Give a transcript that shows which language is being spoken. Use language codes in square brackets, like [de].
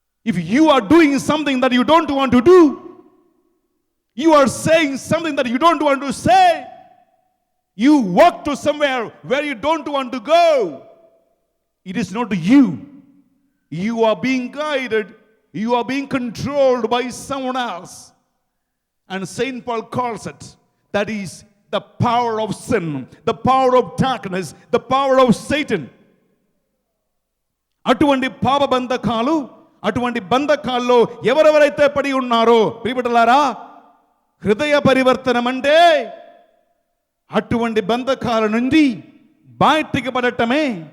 [en] If you are doing something that you don't want to do, you are saying something that you don't want to say, you walk to somewhere where you don't want to go, it is not you. You are being guided, you are being controlled by someone else. And Saint Paul calls it, that is the power of sin, the power of darkness, the power of Satan. [te] అటువంటి పాప బంధకాలు, అటువంటి బంధకాల్లో ఎవరెవరైతే పడి ఉన్నారో ప్రియబిడ్డలారా, హృదయ పరివర్తనం అంటే అటువంటి బంధకాల నుండి బయటికి పడటమే.